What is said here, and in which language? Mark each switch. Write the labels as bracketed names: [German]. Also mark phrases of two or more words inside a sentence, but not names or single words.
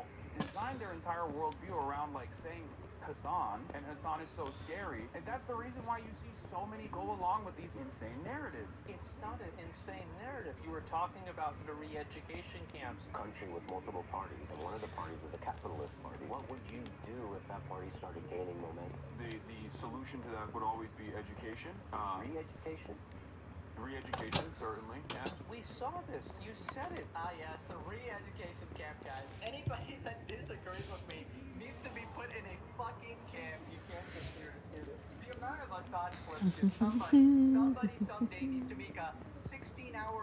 [English] Designed their entire worldview around like saying Hassan, and Hassan is so scary, and that's the reason why you see so many go along with these insane narratives. It's not an insane narrative. You were talking about the re-education camps. Country with multiple parties, and one of the parties is a capitalist party. What would you do if that party started gaining momentum? The solution to that would always be education. Re-education? Re-education, certainly, yeah. We saw this. You said it. Yeah, so re-education camp, guys. Anybody that disagrees with me needs to be put in a fucking camp. You can't get serious here. The amount of Hassan clips, dude. Somebody someday needs to make a 16-hour...